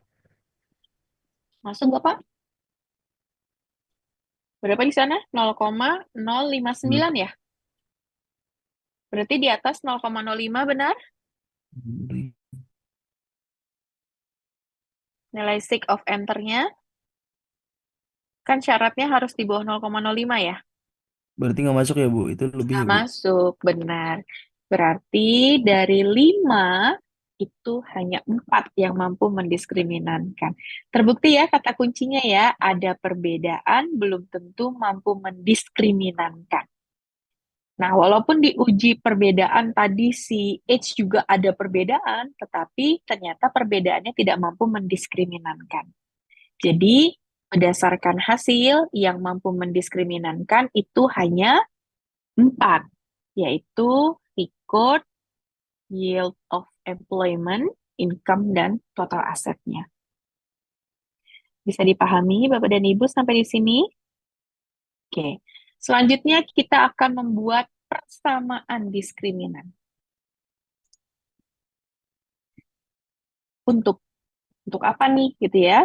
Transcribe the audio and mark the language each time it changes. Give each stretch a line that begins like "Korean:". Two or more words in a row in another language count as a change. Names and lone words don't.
Indonesian: Masuk nggak, Pak? Berapa di sana? 0,059 ya? Berarti di atas 0,05 benar? Nilai
English: sig of enter-
Indonesian: nya kan syaratnya harus di bawah 0,05 ya? Berarti nggak masuk ya, Bu? Itu lebih Nggak ya, Bu? masuk, benar. Berarti dari 5 itu hanya 4 yang mampu mendiskriminankan. Terbukti ya kata kuncinya ya, ada perbedaan belum tentu mampu mendiskriminankan. Nah, walaupun diuji perbedaan tadi si H juga ada perbedaan, tetapi ternyata perbedaannya tidak mampu mendiskriminankan. Jadi, berdasarkan hasil yang mampu mendiskriminankan itu hanya 4, yaitu record,
English: yield of employment,
Indonesian: income, dan total asetnya. Bisa dipahami Bapak dan Ibu sampai di sini? Oke. Selanjutnya kita akan membuat persamaan diskriminan. Untuk untuk apa nih gitu ya?